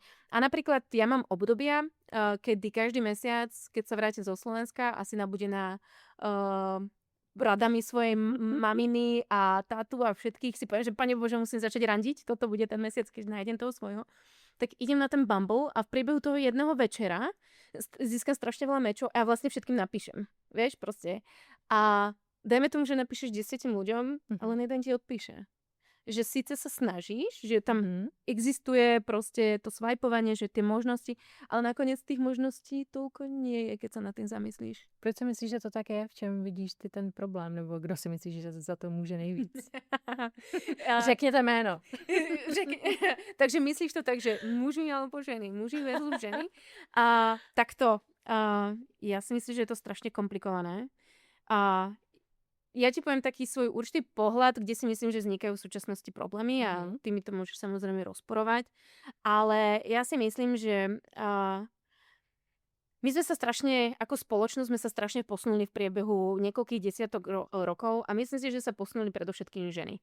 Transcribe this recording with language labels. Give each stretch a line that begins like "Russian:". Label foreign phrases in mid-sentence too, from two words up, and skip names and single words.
Slovak: A napríklad ja mám obdobia, kedy každý mesiac, keď sa vrátim zo Slovenska, asi nabudená radami svojej maminy a tátu a všetkých si poviem, že Pane Bože, musím začať randiť, toto bude ten mesiac, keď nájdem toho svojho, tak idem na ten Bumble a v priebehu toho jedného večera získam strašne veľa mečov a ja vlastne všetkým napíšem. Vieš, proste. A dajme tomu, že napíšeš 10 ľuďom, ale jeden ti odpíše. Že síce sa snažíš, že tam existuje proste to swipovanie, že tie možnosti, ale nakoniec tých možností toľko nie je, keď sa nad tým zamyslíš.
Czech: Proč si myslíš, že to tak je? V čem vidíš ty ten problém? Nebo kdo si myslíš, že za to může nejvíc? Řekněte jméno.
Slovak: Takže myslíš to tak, že muži alebo ženy? Muži versus ženy? A takto. Ja si myslím, že je to strašne komplikované. A ja ti poviem taký svoj určitý pohľad, kde si myslím, že vznikajú v súčasnosti problémy a ty mi to môžeš samozrejme rozporovať. Ale ja si myslím, že my sme sa strašne, ako spoločnosť, sme sa strašne posunuli v priebehu niekoľkých desiatok rokov a myslím si, že sa posunuli predovšetkým ženy.